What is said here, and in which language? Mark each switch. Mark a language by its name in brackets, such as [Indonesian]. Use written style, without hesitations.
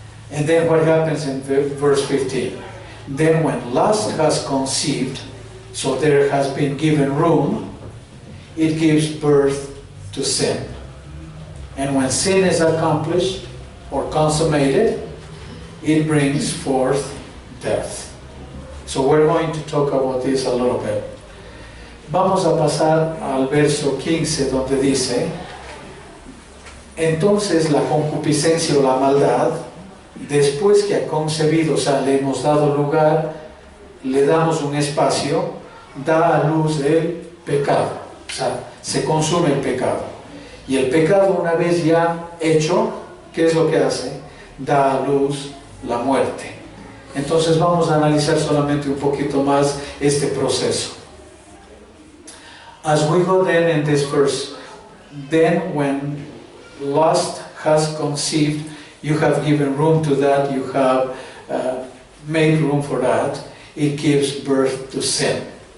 [English] And then what happens in verse 15? Then when lust has conceived, so there has been given room, it gives birth to sin. And when sin is accomplished or consummated, it brings forth death. So we're going to talk about this a little bit. [Spanish] Vamos a pasar al verso 15 donde dice, entonces la concupiscencia o la maldad, después que ha concebido, o sea, le hemos dado lugar, le damos un espacio, da a luz el pecado, o sea, se consume el pecado. Y el pecado, una vez ya hecho, ¿qué es lo que hace? Da a luz la muerte. Entonces vamos a analizar solamente un poquito más este proceso. [English] As we go then in this verse, then when lust has conceived, you have given room to that, you have made room for that, it gives birth to sin.